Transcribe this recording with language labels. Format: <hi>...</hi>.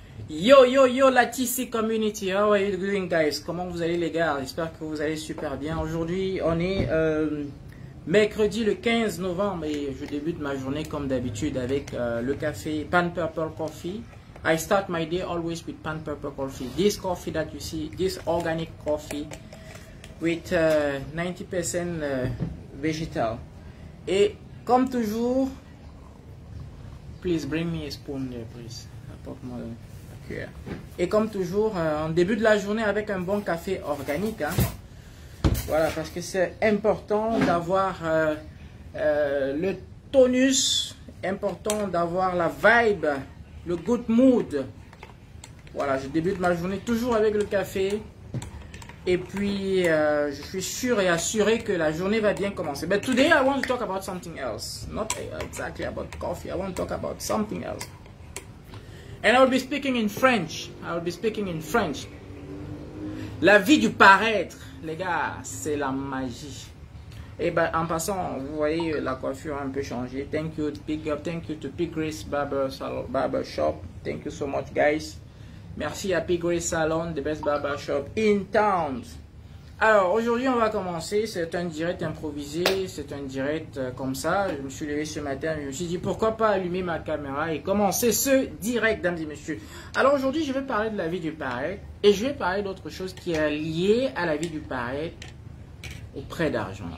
<en>Yo, yo, yo, la TC Community, how are you doing guys?</en> <fr>Comment vous allez les gars? J'espère que vous allez super bien. Aujourd'hui, on est mercredi le 15 novembre et je débute ma journée comme d'habitude avec le café Pan Purple Coffee.</fr> <en>I start my day always with Pan Purple Coffee. This coffee that you see, this organic coffee with 90% vegetal. Et comme toujours, please bring me a spoon there, please.</en> <fr>Apporte-moi la cuillère. Et comme toujours, on débute la journée avec un bon café organique. Hein. Voilà, parce que c'est important d'avoir le tonus, important d'avoir la vibe, le good mood. Voilà, je débute ma journée toujours avec le café. Et puis, je suis sûr et assuré que la journée va bien commencer.</fr> <en>But today, I want to talk about something else. Not exactly about coffee. I want to talk about something else. And I will be speaking in French. I will be speaking in French.</en> <fr>La vie du paraître, les gars, c'est la magie. Et ben, en passant, vous voyez, la coiffure a un peu changé.</fr> <en>Thank you, big up. Thank you to P. Grace Barber Shop. Thank you so much, guys. Merci à P. Grace Salon, the best barber shop in town.</en> <fr>Alors, aujourd'hui, on va commencer. C'est un direct improvisé. C'est un direct comme ça. Je me suis levé ce matin. Je me suis dit, pourquoi pas allumer ma caméra et commencer ce direct, mesdames et messieurs. Alors, aujourd'hui, je vais parler de la vie du paraître. Et je vais parler d'autre chose qui est liée à la vie du paraître. Au prêt d'argent.</fr>